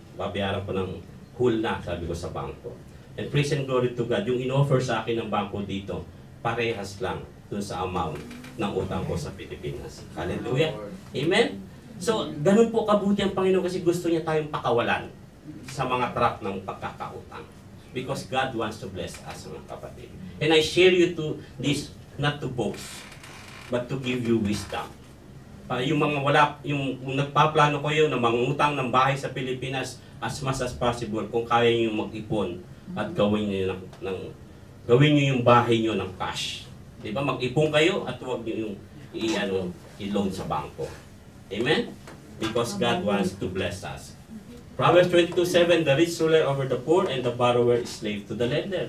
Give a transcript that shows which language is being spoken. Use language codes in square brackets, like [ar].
[tl] Babayaran ko ng whole na, sabi ko sa bangko. [en] And praise and glory to God, [tl] yung in-offer sa akin ng bangko dito, parehas lang dun sa amount ng utang ko sa Pilipinas. Hallelujah. Amen? So, ganun po kabuti ang Panginoon kasi gusto niya tayong pakawalan sa mga trap ng pagkakautang. [en] Because God wants to bless us, [tl] mga kapatid. [en] And I share you to this, not to boast, but to give you wisdom. [tl] Yung mga yung nagpaplano kayo na mangutang ng bahay sa Pilipinas, [en] as much as possible, [tl] kung kaya niyo mag-ipon at gawin niyo gawin niyo yung bahay niyo ng cash. 'Di ba? Mag-ipon kayo at huwag niyo yung i-loan sa bangko. [en] Amen? Because God wants to bless us. Proverbs 22:7, the rich ruler over the poor and the borrower is slave to the lender.